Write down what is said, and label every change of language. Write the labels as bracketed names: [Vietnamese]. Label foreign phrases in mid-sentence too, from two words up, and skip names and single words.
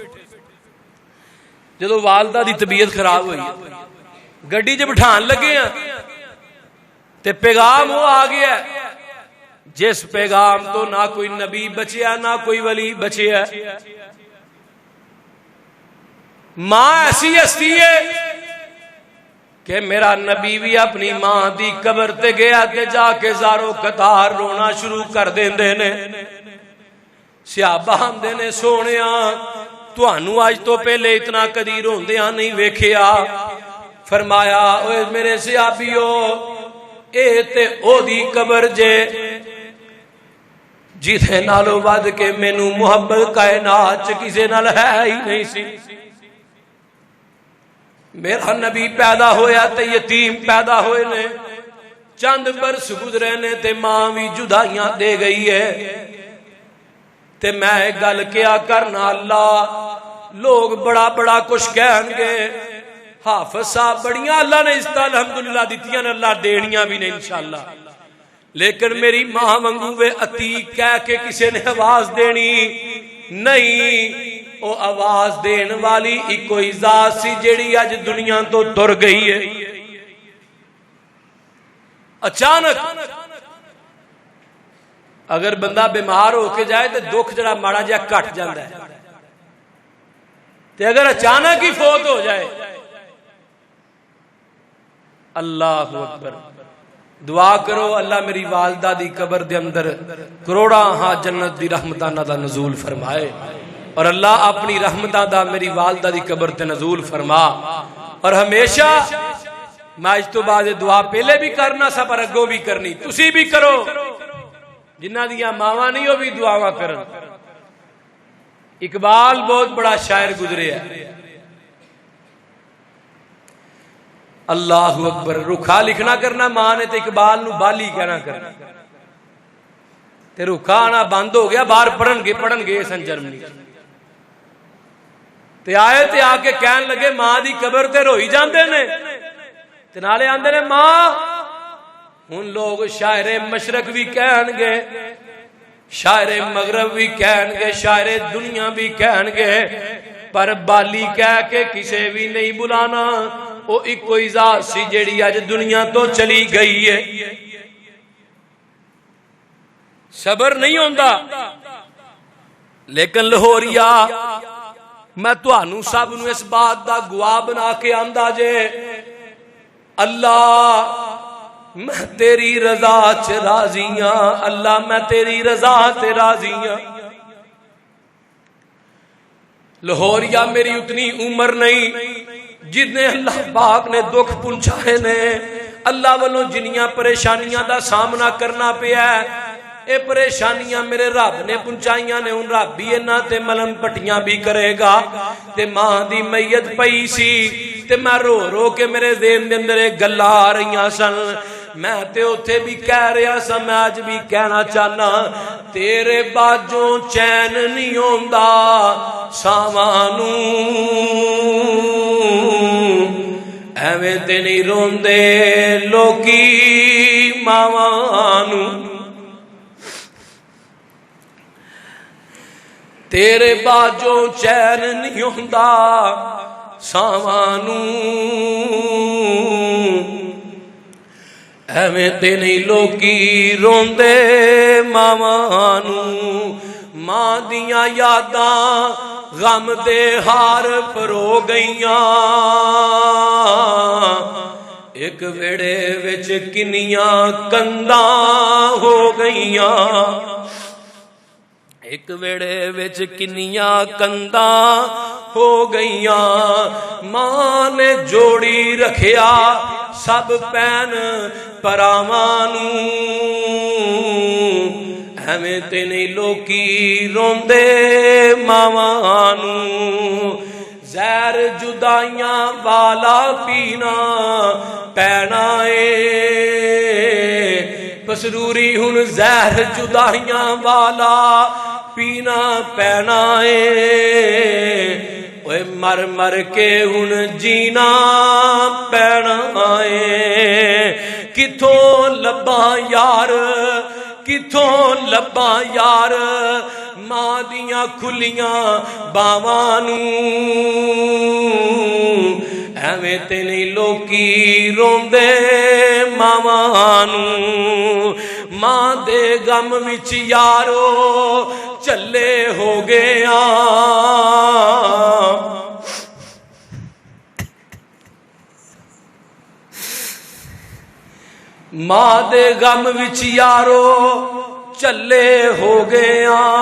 [Punjabi] جدو والدہ دی طبیعت خراب ہوئی گڈی جب بٹھان لگے ہیں تے پیغام وہ آ گیا جس پیغام تو نہ کوئی نبی بچیا نہ کوئی ولی بچیا. ماں ایسی ہستی ہے کہ میرا نبی بھی اپنی ماں دی قبر تے گیا تے جا کے زارو قطار رونا شروع کر دیندے نے. صحابہ آندے نے سونیا تانوں اج تو پہلے اتنا کدی روندیاں نہیں ویکھیا. فرمایا اوے میرے صحابیو اے تے او دی قبر جے جتھے نالو ود کے مینوں محبت کائنات چ کسے نال ہے ہی نہیں سی. میرا نبی پیدا ہویا تے یتیم پیدا ہوئے نے, چند برس گزرے نے تے ماں بھی جدائیاں دے گئی ہے. تے میں ایک گل کیا کرنا, اللہ لوگ بڑا بڑا کچھ کہیں گے, حافظ صاحب بڑیاں اللہ نے اس الحمدللہ دیتیاں نے, اللہ دینیاں بھی نہیں انشاءاللہ, لیکن میری ماں وانگو وے عتیق کہہ کے کسی نے آواز دینی نہیں. او آواز دین والی ایک کوئی ذات سی جیڑی اج دنیا تو تر گئی ہے. [Urdu] اچانک اگر بندہ بیمار ہو کے جائے تو دکھ جڑا ماڑا جا کٹ جاتا ہے, تے اگر اچانک ہی فوت ہو جائے [Arabic] اللہ اکبر. [Punjabi] دعا کرو اللہ میری والدہ دی قبر دے اندر کروڑا ہاں جنت دی رحمتاں دا نزول فرمائے, اور اللہ اپنی رحمتاں دا میری والدہ دی قبر تے نزول فرما. اور ہمیشہ میں اج تو بعد دعا پہلے بھی کرنا سا پر اگوں بھی کرنی, تسی بھی کرو, جنہ دیاں ماواں نہیں ہو بھی دعاواں کرن. [Urdu] اقبال بہت بڑا شاعر گزرے ہے, [Arabic] اللہ اکبر. [Punjabi] رکھا لکھنا کرنا ماں نے تے اقبال نو بالی کہنا کرنا, تے رکھا آنا بند ہو گیا, باہر پڑھن گے سن جرمنی. تے آئے تے آ کے کہن لگے ماں دی قبر تے روئی جاندے نے تے نالے آندے نے ماں. ہن لوگ شاعر مشرق بھی کہن گے، شاعر مغرب بھی کہن گے، شاعر دنیا بھی کہن گے، پر بالی کہہ کے کسے بھی نہیں بلانا. وہ ایک کوئی ذات سی جیڑی اج دنیا تو چلی گئی ہے. صبر نہیں ہوندا. لیکن لاہوریا میں تہانوں سب نوں اس بات دا گواہ بنا کے آندا جے اللہ میں تیری رضا چ راضی ہاں، اللہ میں تیری رضا تے راضی ہاں. لاہوریا میری اتنی عمر نہیں جتنے اللہ پاک نے دکھ پہنچائے نے، اللہ والوں جنیاں پریشانیاں دا سامنا کرنا پیا ہے، اے پریشانیاں میرے رب نے پہنچائیاں نے. ان رب بھی انہاں تے ملم پٹیاں بھی کرے گا. تے ماں دی میت پئی سی تے میں رو رو کے میرے ذہن دے اندر گلاں آ رہیاں سن. میں تے اوتھے بھی کہہ رہا سا، میں اج بھی کہنا چاہنا تیرے باجوں چین نہیں ہوندا ساواں نوں، ایویں تے نہیں روندے لوکی ماواں نوں. تیرے باجوں چین نہیں ہوندا ساواں نوں، ایویں تے نہیں لوکی روندے ماواں نوں. ماں دیاں یاداں غم دے ہار پرو گئیاں، ایک ویڑے وچ کنیاں کنداں ہو گئیاں، ایک ویڑے وچ کنیاں کنداں ہو گئیاں. ماں نے جوڑی رکھیا سب پین پراواں نوں، ایویں تے نہیں لوکی روندے ماواں نوں. زہر جدائیاں والا پینا پینا اے، پسروری ہن زہر جدائیاں والا پینا پینا اے. اوے مر مر کے ہن جینا پینا اے. کتھوں لباں یار کتھوں لباں یار ماں دیاں کھلیاں باواں نوں، ایویں تے نہیں لوکی روندے ماواں نوں. ماں دے غم وچ یارو چلے ہو گیا، ماں دے غم وچ یارو چلے ہو گیا.